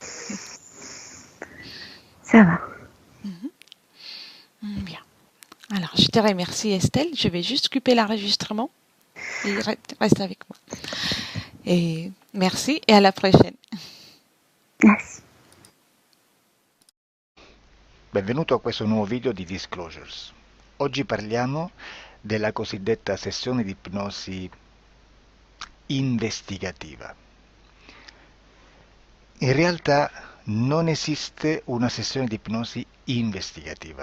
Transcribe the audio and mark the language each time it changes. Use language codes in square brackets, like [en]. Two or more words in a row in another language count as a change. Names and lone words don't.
[fr] Ça va. Bien. Alors, je te remercie Estelle. Je vais juste couper l'enregistrement et reste avec moi. Et merci et à la prochaine. Merci. [it] Benvenuto a questo nuovo video di Disclosures. Oggi parliamo della cosiddetta sessione di ipnosi investigativa. In realtà non esiste una sessione di ipnosi investigativa.